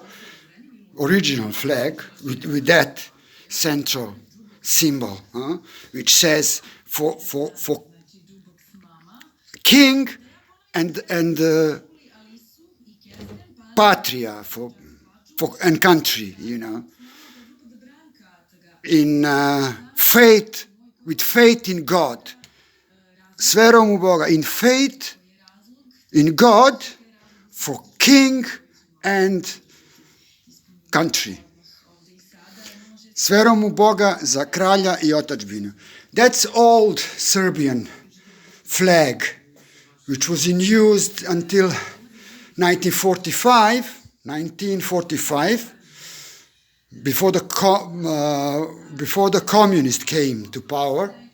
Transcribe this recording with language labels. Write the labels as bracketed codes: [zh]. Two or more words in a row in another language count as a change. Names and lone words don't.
[en] Original flag with that central symbol, which says for king and patria, for and country, you know. In faith with faith in God. [sr] S verom u Boga. [en] In faith in God for king and country. [sr] S verom u Boga za kralja I otadžbinu. [en] That's old Serbian flag, which was in use until 1945, before the communists came to power.